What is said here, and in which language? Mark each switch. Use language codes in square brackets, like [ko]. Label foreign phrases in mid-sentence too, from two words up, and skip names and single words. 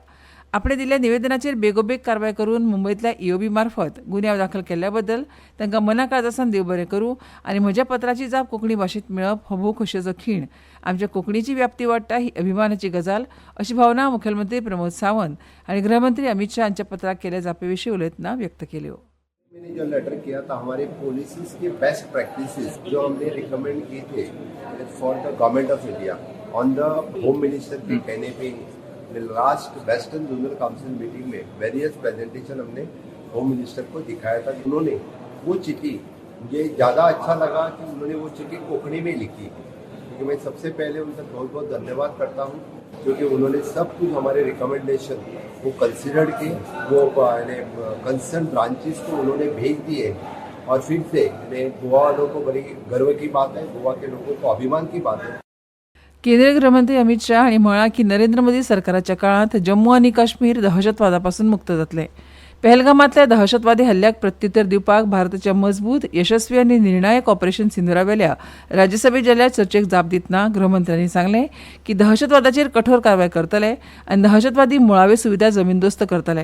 [kok] आपणे दिल्ल्या निवेदनाचेर बेगोबेग कारवाय करून मुंबयतल्या ईओबी मार्फत गुन्यांव दाखल केल्ल्या बद्दल तांकां मना काळजासान देव बरें करूं आनी म्हज्या पत्राची जाप कोंकणी भाशेंत मेळप हो भोव खोशयेचो खीण. आमच्या कोंकणीची व्याप्ती वाडटा ही अभिमानाची गजाल अशी भावना मुखेलमंत्री प्रमोद सावंत हांणी गृहमंत्री अमित शाह हांच्या पत्राक केल्या जापे विशीं उलयतना व्यक्त केल्यो. [hi] मैंने जो लेटर किया था हमारे पॉलिसीज के [en] best practices [hi] जो हमने रिकमेंड किए थे [en] for the Government of India on the Home Minister [hi] के कहने पे [en] last Western Zonal Council meeting [hi] में [en] various presentation [hi] हमने [en] Home Minister [hi] को दिखाया था. उन्होंने वो चिट्ठी, मुझे ज़्यादा अच्छा लगा कि उन्होंने वो चिट्ठी कोंकणी में लिखी, क्योंकि मैं सबसे पहले उनका बहुत बहुत धन्यवाद करता हूँ क्योंकि उन्होंने सब कुछ हमारे रिकमेंडेशन वो कंसिडर्ड किए, वो [en] concern branches [hi] को उन्होंने भेज दिए और फिर से गोवा वालों को बड़ी गर्व की बात है, गोवा के लोगों को अभिमान की बात है. [kok] केंद्रीय गृहमंत्री अमित शाह हांणी म्हळां की नरेंद्र मोदी सरकाराच्या काळात जम्मू आनी काश्मीर दहशतवादापासून मुक्त जातले. पहलगामांतल्या दहशतवादी हल्ल्याक प्रत्युत्तर दिवपाक भारताच्या मजबूत, यशस्वी आनी निर्णायक ऑपरेशन सिंधुरावेल्या राज्यसभेत जाल्ल्या चर्चेक जाप दितना गृहमंत्र्यांनी सांगलें की दहशतवादाचेर कठोर कारवाय करतले आनी दहशतवादी मुळाव्यो सुविधा जमीनदोस्त करतले.